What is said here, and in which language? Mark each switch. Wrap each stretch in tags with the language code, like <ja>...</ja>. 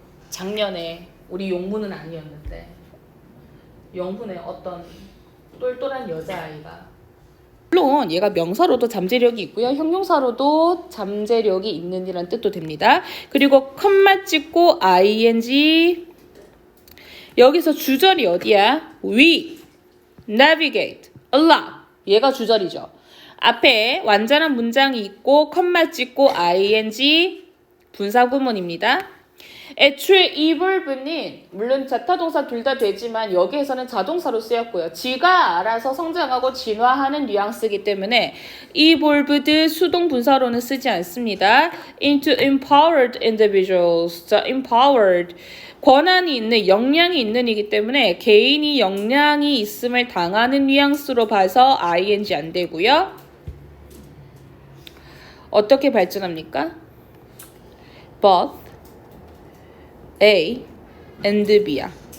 <ko>작년에 우리 용문은 아니었는데 영훈의 어떤 똘똘한 여자아이가 물론 얘가 명사로도 잠재력이 있고요. 형용사로도 잠재력이 있는 이란 뜻도 됩니다. 그리고 컴마 찍고 ing 여기서 주절이 어디야?</ko> <en>We navigate a lot</en> <ko>얘가 주절이죠. 앞에 완전한 문장이 있고 컴마 찍고 ing 분사구문입니다. 애초에 이 verb는 물론 자타동사 둘 다 되지만 여기에서는 자동사로 쓰였고요. 지가 알아서 성장하고 진화하는 뉘앙스이기 때문에 이 verbed 수동 분사로는 쓰지 않습니다.</ko> <en>into empowered individuals. 자, empowered.</en> <ko>권한이 있는, 역량이 있는 이기 때문에 개인이 역량이 있음을 당하는 뉘앙스로 봐서 ing 안 되고요. 어떻게 발전합니까?</ko> <en>Both A and B</en> <ko>야.</ko>